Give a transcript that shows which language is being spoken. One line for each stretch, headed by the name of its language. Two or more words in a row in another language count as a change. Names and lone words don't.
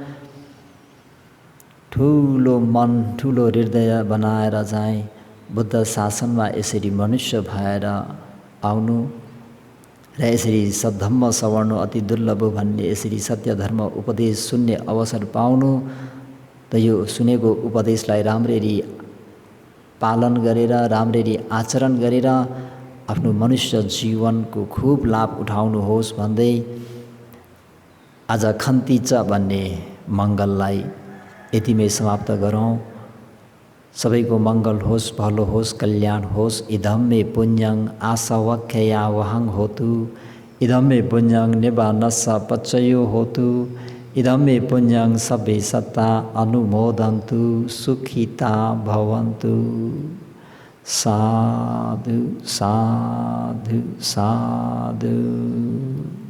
Nepali: ठुलो मन ठुलो हृदय बनाएर चाहिँ बुद्ध शासनमा यसरी मनुष्य भएर आउनु र यसरी
Pali: सद्धम्म सवर्णु
Nepali: अति दुर्लभ भन्ने यसरी सत्य धर्म उपदेश सुन्ने अवसर पाउनु, त यो सुनेको उपदेशलाई राम्ररी पालन गरेर राम्ररी आचरण गरेर आफ्नो मनुष्य जीवनको खूब लाभ उठाउनुहोस् भन्दै आज
Pali: खन्ती च
Nepali: भन्ने मङ्गललाई यतिमै समाप्त गरौँ। सबैको मङ्गल होस्, भलो होस्, कल्याण होस्।
Pali: इदं मे पुण्यं आसवक्खया वहं होतु, इदं मे पुण्यं निबानस्स पच्चयो होतु, इदं मे पुण्यं सब्बे सत्ता अनुमोदन्तु, सुखिता भवन्तु। साधु साधु साधु।